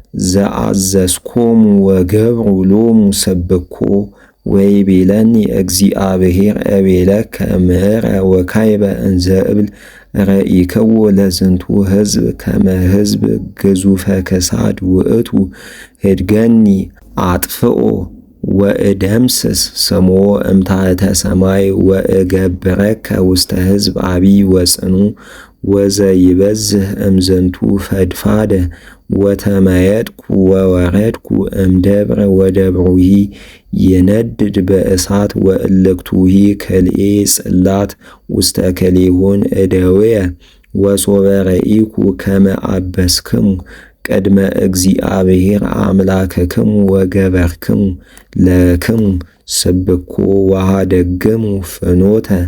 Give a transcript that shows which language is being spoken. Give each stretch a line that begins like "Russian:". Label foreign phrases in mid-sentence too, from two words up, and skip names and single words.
Geez: ዘአዘዝኮሙ ወገብሩ ሎሙ ሰብኮ ወይቤለኒ እግዚአብሔር እቤለከ ምሕረ ወካይበ እንዘ እብል ረኢክዎ ለዝንቱ ሕዝብ ከመ ሕዝብ ግዙፈ ክሳድ ውእቱ ህድገኒ አጥፍኦ ወእደምስስ ስሞ እምታሕተ ሰማይ ወእገብረከ ውስተ ሕዝብ አቢይ ወጽኑ ወዘይበዝህ እምዝንቱ ፈድፋደ ወተመየጥኩ ወወረድኩ እምደብረ ወደብሩሂ ይነድድ በእሳት ወእልክቱሂ ክልኤ ጽላት ውስተ ክልኤሆን እደውየ ወሶበ ረኢኩ ከመ አበስክሙ ቅድመ እግዚአብሔር አምላክክሙ ወገበርክሙ ለክሙ ስብኮ ወሃደግሙ ፍኖተ